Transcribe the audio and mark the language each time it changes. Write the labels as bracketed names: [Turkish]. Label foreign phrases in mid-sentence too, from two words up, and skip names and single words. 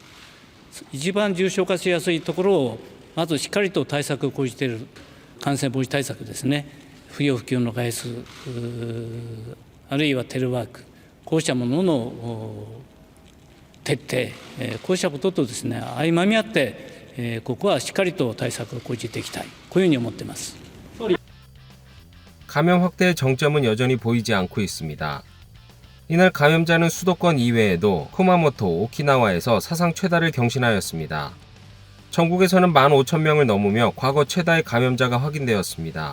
[Japanese] 一番重症化しやすいところをまずしっかりと対策を講じている感染防止対策ですね。不要不急の外出、あるいはテレワーク、こうしたものの徹底、こうしたこととですね、相まみ合って、ここはしっかりと対策を講じていきたい、こういうふうに思っています。 [Korean] 감염 확대의 정점은 여전히 보이지 않고 있습니다. 이날 감염자는 수도권 이외에도 쿠마모토, 오키나와에서 사상 최다를 경신하였습니다. 전국에서는 15,000명을 넘으며 과거 최다의 감염자가 확인되었습니다.